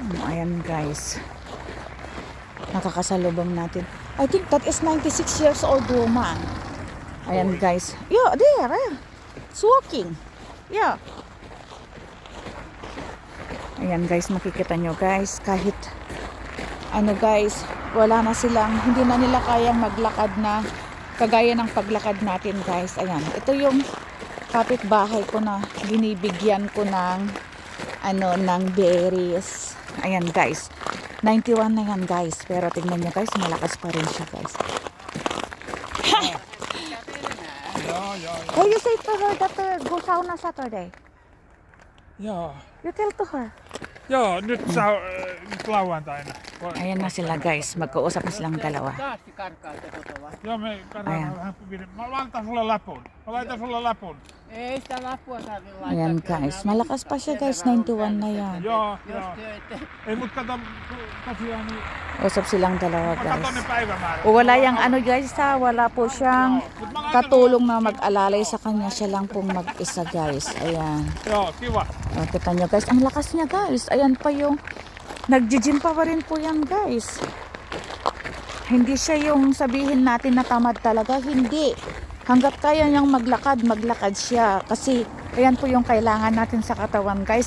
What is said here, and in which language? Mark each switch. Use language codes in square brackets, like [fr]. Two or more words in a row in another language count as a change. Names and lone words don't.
[tl] ayan guys. Nakakasalubong natin. [en] I think that is 96 years old woman. Ayan guys. Yeah, there. It's walking. Yeah. [tl] Ayan guys, makikita nyo guys, kahit ano guys, wala na silang, hindi na nila kayang maglakad na kagaya ng paglakad natin guys. Ayan, ito yung kapitbahay ko na binibigyan ko ng ano, ng berries. Ayan guys, 91 na yan guys, pero tingnan nyo guys, malakas pa rin siya guys. [en] Oh, you say to her that go sauna Saturday. [fi] Joo. [en] You tell to her. [fi] Joo, nyt lauantaina. [tl] Ayan na sila guys, magkausap na silang dalawa. [fi] Joo, me katsotaan vähän pidin. Mä laitan sulle lapun. Mä laitan sulle lapun. Ei sitä lappua tarvitse laittaa. Ayan guys, malakas pa siya guys, 91 na yan. Joo, joo. Ei mut kato tosiaan niin. [tl] Usap silang dalawa [fi] Mä katon ne [tl] guys. [fi] päivämäärät. [tl] O wala yang ano guys ha, wala po siyang katulong na mag-alalay sa kanya, siya lang pong mag-isa guys. Ayan. [fi] Joo, kiva. [tl] O, kita nyo guys, ang lakas niya guys. Ayan pa yung, nag-gym pa rin po yan guys. Hindi siya yung sabihin natin na tamad talaga, hindi. Hanggat kaya niyang maglakad, maglakad siya. Kasi, ayan po yung kailangan natin sa katawan guys.